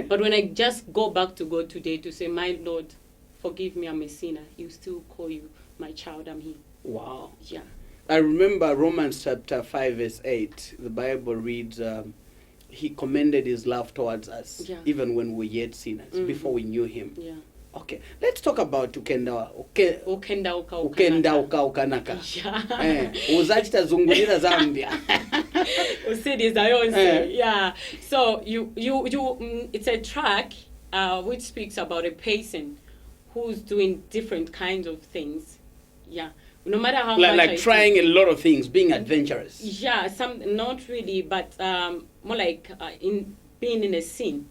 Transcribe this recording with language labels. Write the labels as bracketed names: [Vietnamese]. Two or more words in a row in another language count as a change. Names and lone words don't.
[English] but when I just go back to God today to say, my Lord, forgive me, I'm a sinner, He will still call you, my child, I'm here. Wow. Yeah. I remember Romans chapter 5 verse 8. The Bible reads, He commended His love towards us, Yeah. even when we were yet sinners, before we knew Him. Yeah. Okay, let's talk about Ukendauka. Ukendauka. [Nyanja] Ukendauka ukanaka. [English] Yeah. [Nyanja] Uzachita zungulira Zambia. Usidiza yonse. [English] Yeah. So it's a track which speaks about a person who's doing different kinds of things. Yeah. No matter how much Like trying a lot of things, being adventurous. Yeah, some not really, but more like in being in a sin.